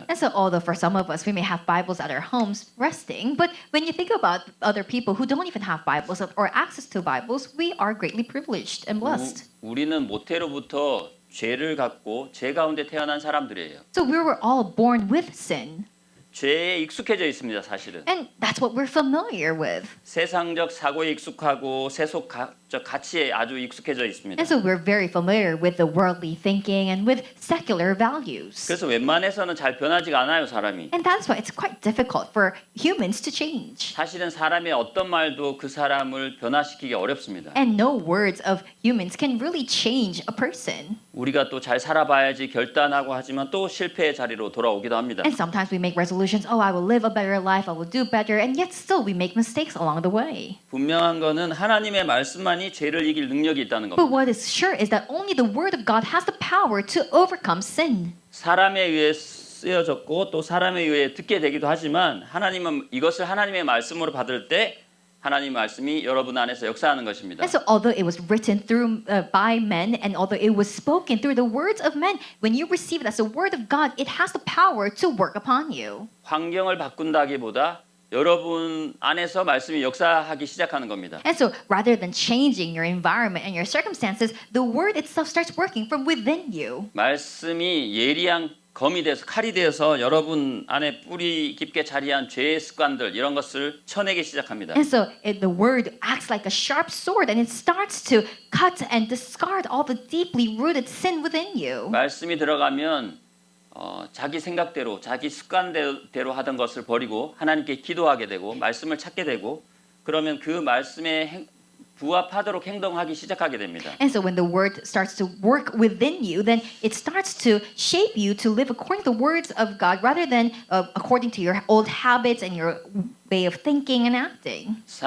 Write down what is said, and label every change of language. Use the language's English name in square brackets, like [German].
[English] And so although for some of us we may have Bibles at our homes resting, but when you think about other people who don't even have Bibles or access to Bibles, we are greatly privileged and blessed. [Korean] 우리는 모태로부터 죄를 갖고 죄 가운데 태어난 사람들이에요. [English] So we were all born with sin. [Korean] 죄에 익숙해져 있습니다, 사실은. [English] And that's what we're familiar with. [Korean] 세상적 사고에 익숙하고 세속적 가치에 아주 익숙해져 있습니다. [English] And so we're very familiar with the worldly thinking and with secular values. [Korean] 그래서 웬만해서는 잘 변하지가 않아요, 사람이. [English] And that's why it's quite difficult for humans to change. [Korean] 사실은 사람의 어떤 말도 그 사람을 변화시키기 어렵습니다. [English] And no words of humans can really change a person. [Korean] 우리가 또 잘 살아봐야지 결단하고 하지만 또 실패의 자리로 돌아오기도 합니다. [English] And sometimes we make resolutions, oh, I will live a better life, I will do better, and yet still we make mistakes along the way. [Korean] 분명한 거는 하나님의 말씀만이 죄를 이길 능력이 있다는 [English] But [Korean] 겁니다. [English] what is sure is that only the word of God has the power to overcome sin. [Korean] 사람에 의해 쓰여졌고 또 사람에 의해 듣게 되기도 하지만 하나님은 이것을 하나님의 말씀으로 받을 때 하나님 말씀이 여러분 안에서 역사하는 것입니다. [English] And so although it was written through by men and although it was spoken through the words of men, when you receive it as the word of God, it has the power to work upon you. [Korean] 환경을 바꾼다기보다 여러분 안에서 말씀이 역사하기 시작하는 겁니다. [English] And so rather than changing your environment and your circumstances, the word itself starts working from within you. [Korean] 말씀이 예리한 검이 돼서 칼이 되어서 여러분 안에 뿌리 깊게 자리한 죄의 습관들 이런 것을 쳐내기 시작합니다. [English] And so the word acts like a sharp sword and it starts to cut and discard all the deeply rooted sin within you. [Korean] 말씀이 들어가면 자기 생각대로 자기 습관대로 하던 것을 버리고 하나님께 기도하게 되고 말씀을 찾게 되고 그러면 그 말씀에 부합하도록 행동하기 시작하게 됩니다. [English] And so when the word starts to work within you, then it starts to shape you to live according to the words of God rather than according to your old habits and your way of thinking and acting.